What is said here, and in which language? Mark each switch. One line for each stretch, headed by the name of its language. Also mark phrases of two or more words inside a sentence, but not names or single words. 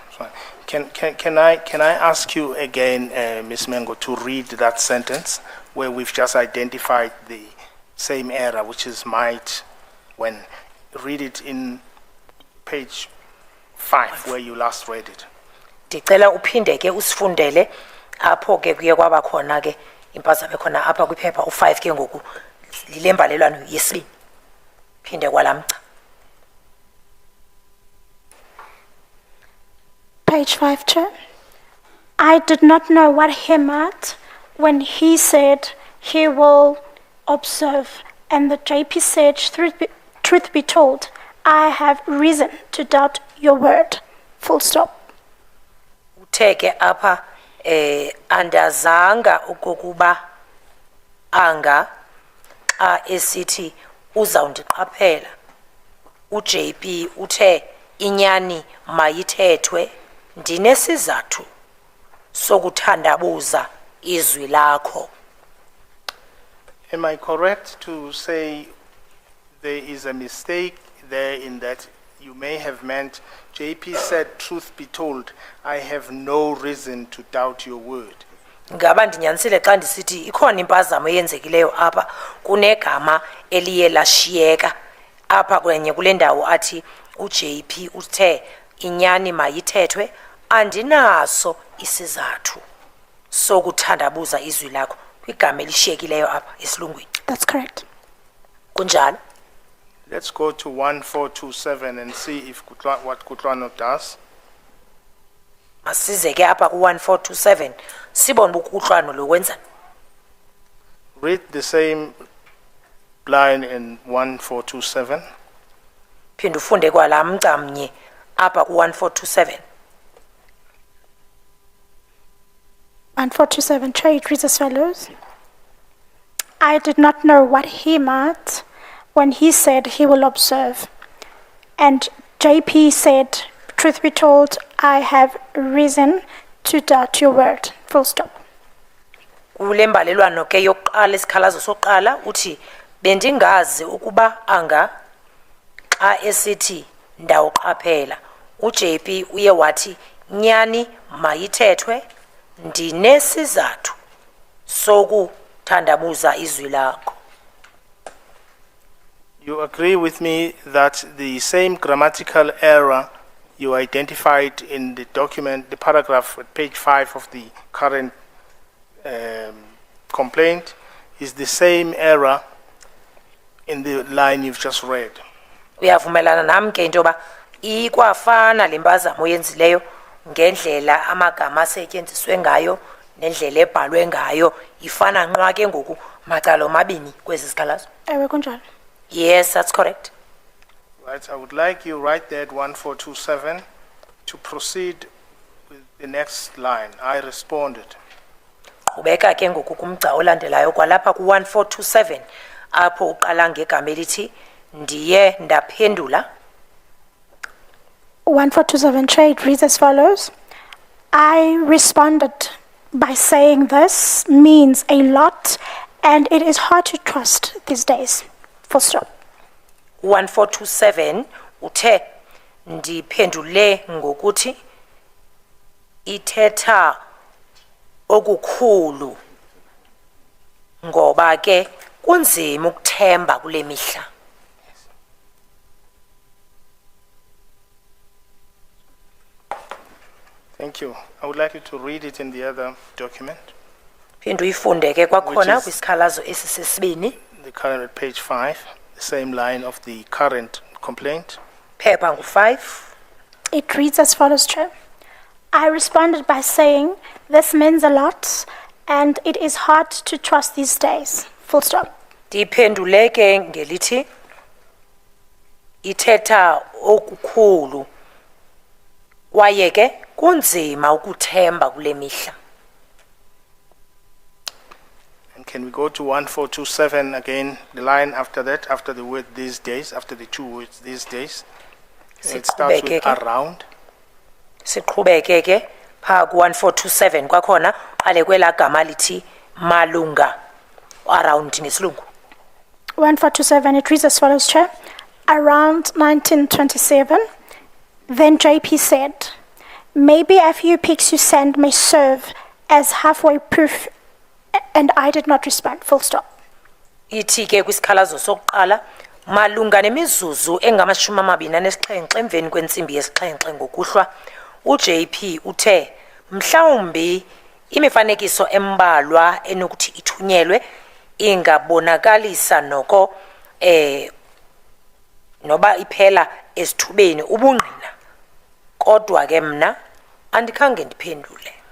English: Fine. Can I ask you again, Ms. Mengo, to read that sentence where we've just identified the same error, which is might, when read it in page 5 where you last read it.
Xhosa: Ndicela uphinde ke usifundele apho ke kuye kwaba khona ke impazamo khona apha kwiphepha u5 ke ngoku lilembalelwano yesibini phinde kwalamgca.
English: Page 5, Chair. I did not know what he meant when he said he will observe, and the JP said, truth be told, I have reason to doubt your word. Full stop.
Xhosa: Uteke apha andazanga ukukuba anga xa esithi uzawundiqaphela. uJP uthe inyani mayithethwe ndinesizathu sokuthandabuza izwi lakho.
English: Am I correct to say there is a mistake there in that you may have meant JP said, truth be told, I have no reason to doubt your word.
Xhosa: ngaba ndinyanisile xa ndisithi ikhona impazamo eyenzekileyo apha kunegama eliye lashiyeka apha kwenye kule ndawo athi uJP uthe inyani mayithethwe andinaso isizathu sokuthandabuza izwi lakho kwigama elishiyekileyo apha esilungwini.
English: That's correct.
Xhosa: Kunjalo.
English: Let's go to 1427 and see if what Kutlwano does.
Xhosa: Masize ke apha ku1427 sibone ukuhlwano lokwenza.
English: Read the same line in 1427.
Xhosa: Phinda ufunde kwalamncamnye apha ku1427.
English: 1427 trade reads as follows. I did not know what he meant when he said he will observe. And JP said, truth be told, I have reason to doubt your word. Full stop.
Xhosa: Kule mbalelwano ke yokuqala isikhalazo soqala uthi bendingazi ukuba anga xa esithi ndawuqaphela uJP uye wathi nyani mayithethwe ndinesizathu sokuthandabuza izwi lakho.
English: You agree with me that the same grammatical error you identified in the document, the paragraph at page 5 of the current complaint, is the same error in the line you've just read?
Xhosa: Uyavumelana nami ke into ba ikwafana lempazamo yenzileyo ngendlela amagama asetyenziswe ngayo nendlela ebhalwe ngayo ifana nqwa ke ngoku macala omabini kwezi sikhalazo. Ewe kunjalo.
English: Yes, that's correct. Right, I would like you right there at 1427 to proceed with the next line. I responded.
Xhosa: Qhubeka ke ngoku kumgca olandelayo kwalapha ku1427 apho uqala ngegama elithi ndiye ndaphendula.
English: 1427 trade reads as follows. I responded by saying this means a lot and it is hard to trust these days. Full stop.
Xhosa: 1427 uthe ndiphendule ngokuthi ithetha okukhulu ngoba ke kunzima ukuthemba kule mihla.
English: Thank you. I would like you to read it in the other document,
Xhosa: Phinda uyifunde ke kwakhona
English: Which is-
Xhosa: kwisikhalazo esisesibini
English: the current at page 5, the same line of the current complaint.
Xhosa: phepha ngu5.
English: It reads as follows, Chair. I responded by saying this means a lot and it is hard to trust these days. Full stop.
Xhosa: Ndiphendule ke ngelithi ithetha okukhulu kwaye ke kunzima ukuthemba kule mihla.
English: And can we go to 1427 again, the line after that, after the word these days, after the two words these days? It starts with
Xhosa: Siqhubeke ke.
English: around.
Xhosa: Siqhubeke ke pha ku1427 kwakhona qale kwela gama lithi malunga around ngesilungu.
English: 1427, it reads as follows, Chair. Around 1927, then JP said, maybe a few pics you send may serve as halfway proof, and I did not respond. Full stop.
Xhosa: Ithi ke kwisikhalazo sokuqala malunga nemizuzu engama27 emveni kwentsimbi yesixhenxe ngokuhlwa uJP uthe mhlawumbi imifanekiso embalwa enokuthi ithunyelwe ingabonakalisa noko noba iphela esithubeni ubungqina kodwa ke mna andikhange ndiphendule.